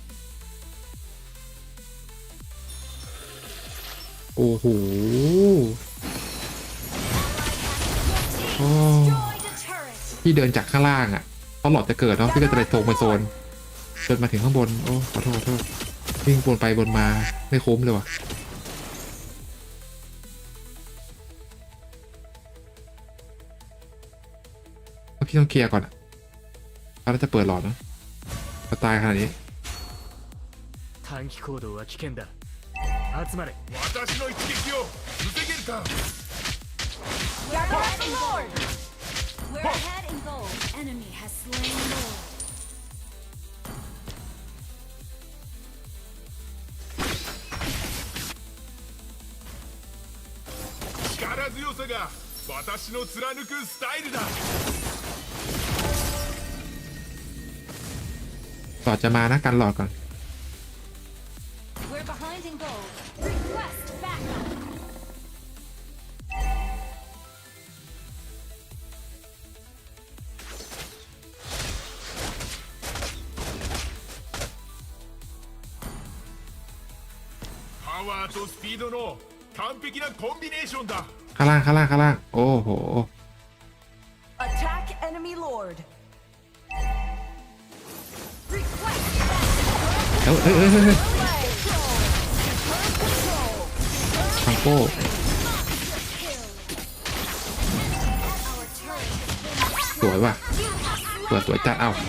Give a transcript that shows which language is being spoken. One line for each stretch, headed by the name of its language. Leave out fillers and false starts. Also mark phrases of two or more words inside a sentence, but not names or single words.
Thai: โอ้โหพี่เดินจากข้างล่างอ่ะตลอดจะเกิดเนาะพี่ก็จะไปโถงไปโซนจนมาถึงข้างบนโอ้ขอโทษวิ่งบนไปบนมาไม่คุ้มเลยว่ะพี่ต้องเคลียร์ก่อนแล้วจะเปิดหลอดเนาะก็ตายขนาดนี้
Japanese: 短期行動は危険だ集まれ私の一撃を防げるか
English: We're ahead in gold. We're ahead in gold. Enemy has slain Lord.
Japanese: 力強さが私の貫くスタイルだ
Thai: หลอดจะมานะกันหลอดก่อน
English: We're behind in gold. Request backup.
Japanese: パワーとスピードの完璧なコンビネーションだ
Thai: ข้างล่างโอ้โห
English: Attack enemy lord.
Thai: เฮ้ยฟังโก้สวยว่ะสวยจัดเอ้า